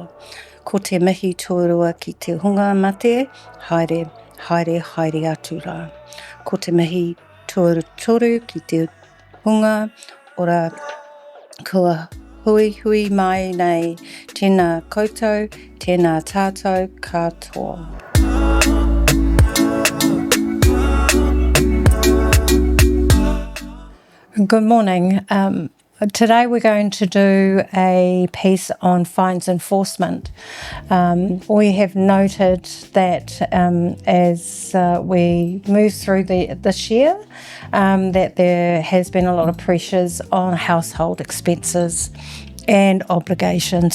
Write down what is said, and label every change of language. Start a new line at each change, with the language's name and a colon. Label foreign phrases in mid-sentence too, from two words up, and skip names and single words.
Māori: Ko te mihi tuarua ki te hunga mate, haere atu rā. Ko te mihi tuaruturu ki te hunga, ora kua hui mai nei, tēnā koutou, tēnā tātou katoa.
English: Good morning. Today we're going to do a piece on fines enforcement. We have noted that as we move through this year, that there has been a lot of pressures on household expenses and obligations.